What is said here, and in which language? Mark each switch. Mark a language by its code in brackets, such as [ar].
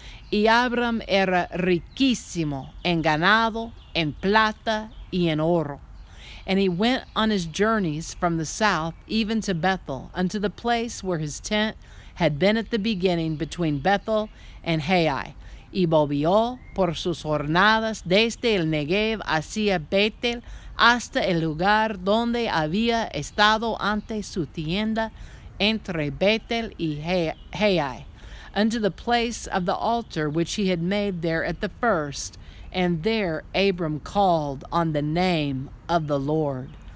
[es] Y Abram era riquísimo en ganado, en plata, y en oro. [en] And he went on his journeys from the south even to Bethel, unto the place where his tent had been at the beginning between Bethel and Hai. [es] Y volvió por sus jornadas desde el Negev hacia Betel hasta el lugar donde había estado antes su tienda entre Betel y Hai, [en] unto the place of the altar which he had made there at the first. And there Abram called on the name of the Lord.